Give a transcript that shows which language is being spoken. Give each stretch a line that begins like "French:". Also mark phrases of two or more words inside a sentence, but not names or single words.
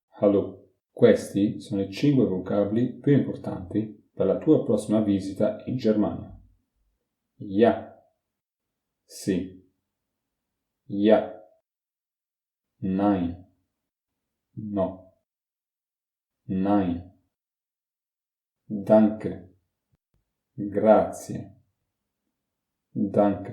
German: Hallo,
Italian: questi sono i 5 vocaboli più importanti per la tua prossima visita in Germania.
German: Ja, sì. Ja, nein, no. Nein, danke, grazie, danke.